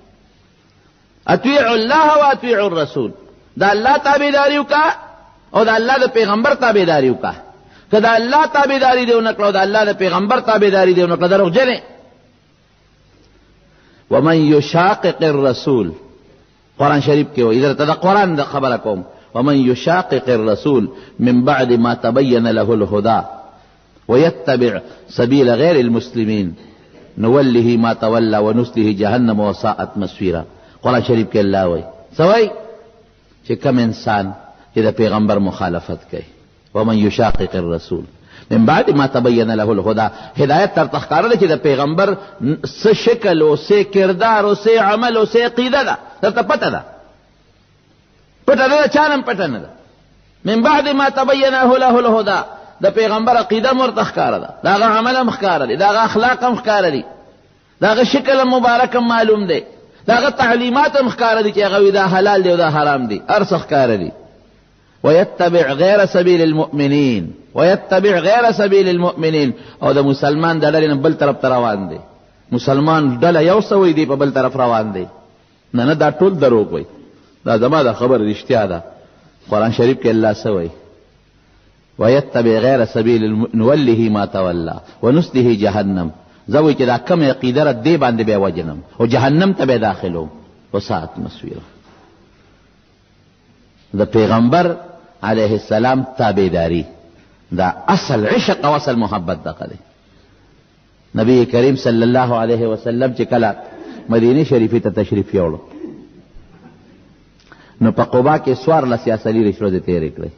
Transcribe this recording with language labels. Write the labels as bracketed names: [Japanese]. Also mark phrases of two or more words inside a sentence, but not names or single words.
[Arabic] اطیعوا الله و اطیعوا الرسول، [Pashto] د الله تابعداري وکړه او د الله د پیغمبر تابعداري وکړه. که د الله تابعداري دې ونه کړه او د الله د پیغمبر تابعداري دې ونه کړه، دروغجن یې. [Arabic] ومن یشاقق الرسول، [Pashto] قرآن شریف کې وایي، درته د قرآن د خبره کوم، [Arabic] ومن يشاقق الرسول من بعد ما تبين له الهدى ويتبع سبيل غير المسلمين نوله ما تولى ونسله جهنم وساءت مصيرا. [Pashto] قرآن شریف کې الله وایي سوای چې کوم انسان چې د پیغمبر مخالفت کوي [Arabic] ومن يشاقق الرسول من بعد ما تبين له الهدى، [Pashto] هدایت تر تخکاره ده چې د پیغمبر څه شکل او څه کردار او څه عمل او څه عقیده ده درته پته ده، پته ده، چانم پته نه ده. [Arabic] من بعد ما تبين له الهدى، [Pashto] د پیغمبر عقیده مرته ښکاره ده، د هغه عمل هم ښکاره دي، د هغه اخلاق هم ښکاره دي، د هغه شکل هم مبارک هم معلوم دی، د هغه تعلیمات هم ښکاره دي چې هغه دا حلال دی او دا حرام دی، هر څه ښکاره دي. [Arabic] ويتبع غير سبيل المؤمنين، ويتبع غير سبيل المؤمنين، [Pashto] او د مسلمان د ډلې نه بل طرف ته روان دی. مسلمان ډله یو سوی دی په بل طرف روان دی. نه نه دا ټول دروغ وي، دا زما د خبر رښتیا ده. قرآن شریف کې الله سوی [Arabic] ويتبع غير سبيل نوله ما تولى ونسله جهنم، [Pashto] زوی چې دا کم عقیده را دی باندې به وجنم او جهنم ته به داخلو [Arabic] وساعت مصيره. [Pashto] د پیغمبر علیه السلام تابعداری دا اصل عشق او اصل محبت دغه دی. نبی کریم صلی الله علیه وسلم چې کله مدینه شریفه ته تشریف یوړو نو په قباء کې سوار لسیاسلی رشوه دې تیرې کړې.